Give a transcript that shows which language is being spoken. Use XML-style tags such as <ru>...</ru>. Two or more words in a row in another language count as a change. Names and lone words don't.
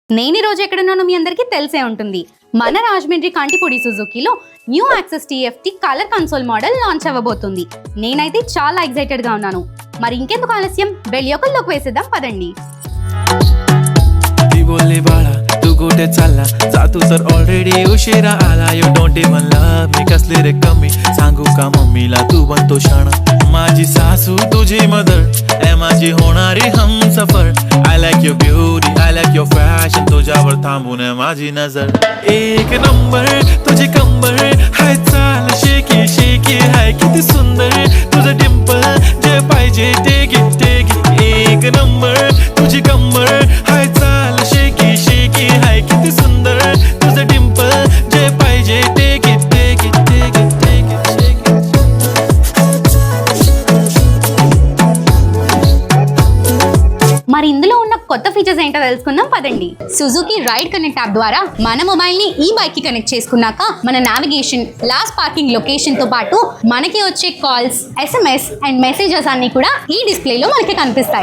<te>నేను ఈ రోజు ఎక్కడున్నానో మీ అందరికీ తెలిసే ఉంటుంది. మన రాజమండ్రి కంటిపూడి సుజుకీలో న్యూ యాక్సెస్</te> <en>TFT colour console model</en> <te>లాంచ్ అవ్వబోతుంది. నేనైతే చాలా ఎక్సైటెడ్ గా ఉన్నాను. మరి ఇంకెందుకు ఆలస్యం, వెళ్ళి ఒక లుక్ వేసేద్దాం పదండి.</te> <mr>तू कुठे चालला जातू सर ऑलरेडी उशिरा आला</mr> <en>you don't even love me</en> <mr>कसली रे कमी सांगू का मम्मीला तू बनतो शाणा माझी सासू तुझी मदर ए माझी होणारी हमसफर</mr> <en>I like your beauty I like your fashion</en> <mr>तुझ्यावर थांबून माझी नजर एक नंबर तुझी कंबर हाय चाल शेकी शेकी हाय किती सुंदर तुझं डिंपल जे पाहिजे ते एक नंबर तुझी कंबर हाय चाल शेकी शेकी हाय किती सुंदर तुझं डिंपल जे पाहिजे ते</mr> <te>మరి ఇందులో ఉన్న కొత్త ఫీచర్స్ ఏంటో తెలుసుకుందాం పదండి. సుజుకి రైడ్ కనెక్ట్ యాప్ ద్వారా మన మొబైల్ ని ఈ బైక్ కి కనెక్ట్ చేసుకున్నాక మన నావిగేషన్,</te> <en>last parking location</en> <te>తో పాటు మనకి వచ్చే కాల్స్,</te> <en>SMS and messages</en> <te>అన్ని కూడా ఈ డిస్ప్లేలో మనకి కనిపిస్తాయి.</te>